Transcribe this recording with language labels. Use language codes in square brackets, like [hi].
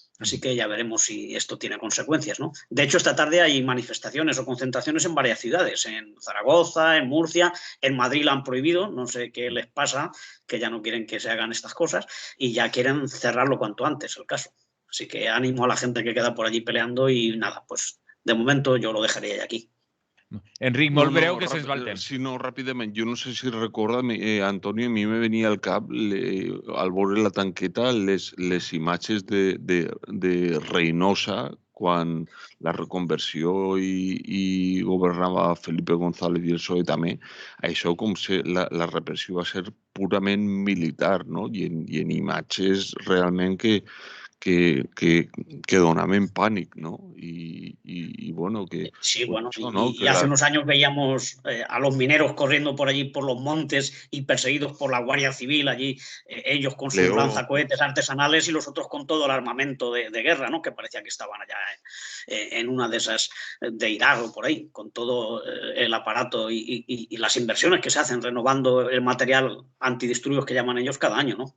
[es] Así que ya veremos si esto tiene consecuencias, ¿no? De hecho, esta tarde hay manifestaciones o concentraciones en varias ciudades, en Zaragoza, en Murcia, en Madrid la han prohibido, no sé qué les pasa, que ya no quieren que se hagan estas cosas y ya quieren cerrarlo cuanto antes el caso. Así que ánimo a la gente que queda por allí peleando y nada, pues de momento yo lo dejaría aquí. [ca] Enric, molt breu, que se'ns va el temps. Sí, no, ràpidament. Jo no sé si recorda, Antonio, a mi me venia al cap, al veure la tanqueta, les imatges de Reynosa, quan la reconversió i governava Felipe González i el PSOE també, això com se, la repressió va ser purament militar, no? I en imatges realment que donaven pànic, ¿no? [es] Y bueno, que... Sí, bueno, eso, ¿no? y hace unos años veíamos a los mineros corriendo por allí, por los montes y perseguidos por la Guardia Civil allí, ellos con sus lanzacohetes artesanales y los otros con todo el armamento de guerra, ¿no? Que parecía que estaban allá en una de esas de Irak o por ahí, con todo el aparato y las inversiones que se hacen renovando el material antidisturbios que llaman ellos cada año, ¿no?